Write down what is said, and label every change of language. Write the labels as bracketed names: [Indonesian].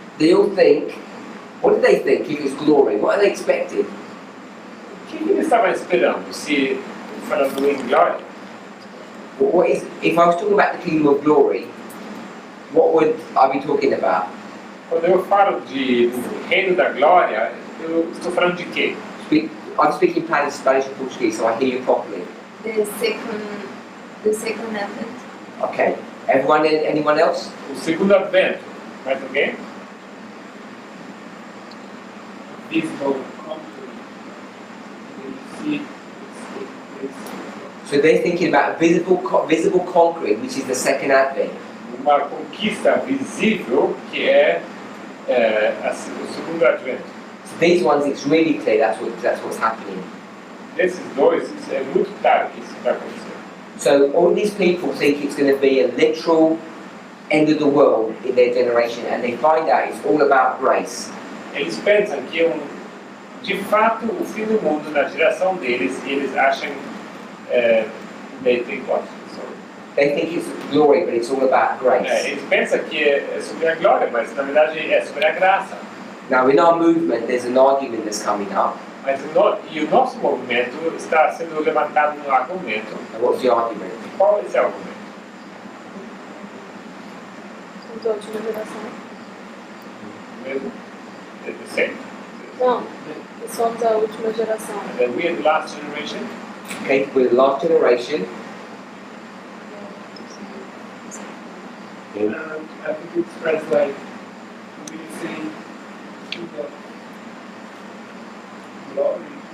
[English] They all think, what do they think if it's glory? What are they expecting? [Portuguese] O que ele estava esperando? Se, falando em glória, [English] What is, if I was talking about the kingdom of glory, what would I be talking about? [Portuguese] quando eu falo do reino da glória, eu estou falando de quê? [English] I'm speaking Spanish and Portuguese, so I hear you properly. The second advent. Okay. Everyone, anyone else? [Portuguese] O segundo advento. Mais alguém? [English] Visible, concrete. When you see it's taking place. So they're thinking about visible concrete, which is the second advent. [Portuguese] Uma conquista visível que é o segundo advento. [English] So these ones, it's really clear that's what's happening. [Portuguese] Desses dois, é muito claro que isso está acontecendo. [English] So all these people think it's going to be a literal end of the world in their generation, and they find out it's all about grace. [Portuguese] Eles pensam que é de fato o fim do mundo na geração deles, e eles acham [English] they think what? Sorry. They think it's glory, but it's all about grace. [Portuguese] Eles pensam que é sobre a glória, mas na verdade é sobre a graça. [English] Now in our movement, there's an argument that's coming up. [Portuguese] Mas o nosso movimento está sendo levantado no argumento. [English] And what's the argument? [Portuguese] Qual é esse argumento? Somos a última geração. Mesmo? É [English] the same? [Portuguese] Não, somos a última geração. [English] That we are the last generation? Okay, we're the last generation. I think it's expressed like we say to the glory.